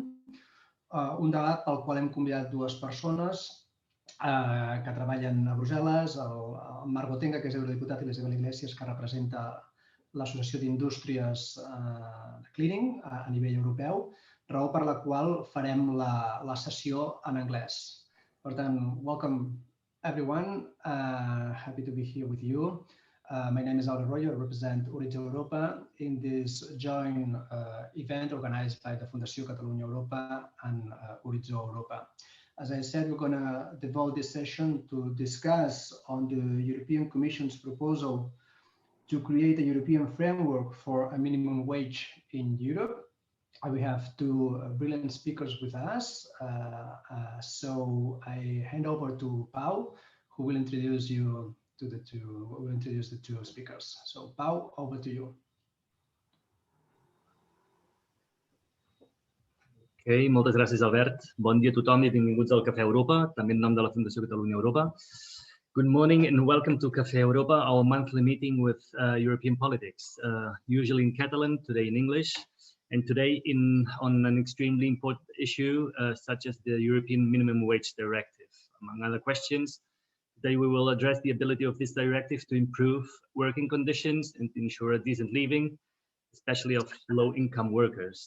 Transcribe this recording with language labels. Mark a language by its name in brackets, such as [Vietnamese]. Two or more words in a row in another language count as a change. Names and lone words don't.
[Catalan] Un debat pel qual hem convidat dues persones que treballen a Brussel·les, el Marc Botenga, que és eurodiputat, i l'Isabel Yglesias, que representa l'Associació d'Indústries de Cleaning a nivell europeu, raó per la qual farem la sessió en anglès. Per tant, [English] welcome everyone. Happy to be here with you. My name is Albert Royo. I represent Horitzó Europa in this joint event organized by the Fundació Catalunya Europa and Horitzó Europa. As I said, we're going to devote this session to discuss on the European Commission's proposal to create a European framework for a minimum wage in Europe. We have two brilliant speakers with us. So I hand over to Pau, who will introduce you to the two speakers. So Pau, over to you. [Catalan] Okay, moltes gràcies, Albert. Bon dia a tothom i benvinguts al Cafè Europa, també en nom de la Fundació Catalunya Europa. [English] Good morning and welcome to Cafè Europa, our monthly meeting with European politics, usually in Catalan, today in English, and today on an extremely important issue such as the European Minimum Wage Directive. Among other questions, today we will address the ability of this directive to improve working conditions and to ensure a decent living, especially of low-income workers.